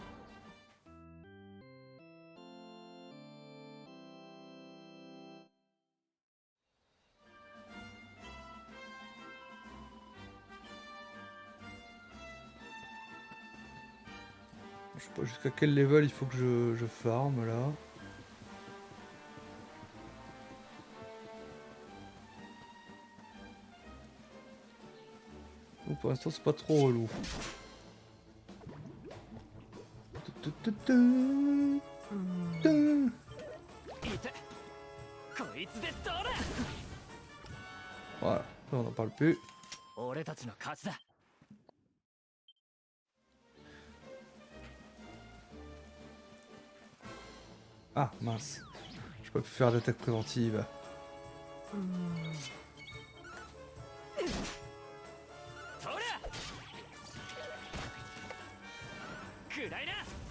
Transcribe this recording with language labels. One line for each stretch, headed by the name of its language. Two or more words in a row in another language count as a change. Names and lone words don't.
French: Je sais pas jusqu'à quel level il faut que je farme là. Bon, pour l'instant c'est pas trop relou.
Japanese: いて。こいつでどうだ。
French: Voilà, là, on n'en parle plus.
Japanese: 俺たちの勝ちだ。
French: Ah mince, j'ai pas pu faire d'attaque préventive.
Japanese: とりゃ。くらいな。